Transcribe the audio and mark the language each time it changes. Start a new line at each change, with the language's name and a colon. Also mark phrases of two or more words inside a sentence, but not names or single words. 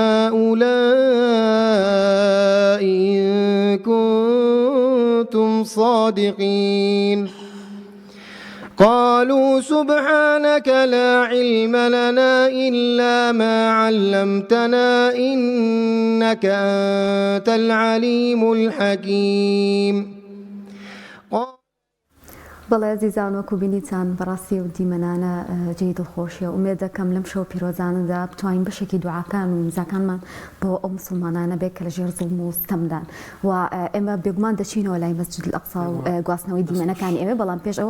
Arabic: هؤلاء إن كنتم صادقين قالوا سبحانك لا علم لنا إلا ما علمتنا إنك أنت العليم الحكيم
Central Kurdish: بەڵێ ئازیزان وەکو بینیتان بەڕاستی و دیمەنانە جێی دڵخۆشیە ومێ دەکەم لەم شەو پیرۆزانەدا بتوانین بەشێکی دوعاکان و میزاکانمان بۆ ئەو مسلمانانە بێت کە لە ژێر زوڵم و ستەمدان و ئێمە بێگومان دەچینەوە لای مەسجد الئەقسا و گواستنەوەی دیمەنەکانی ئێمە بەڵام پێش ئەوە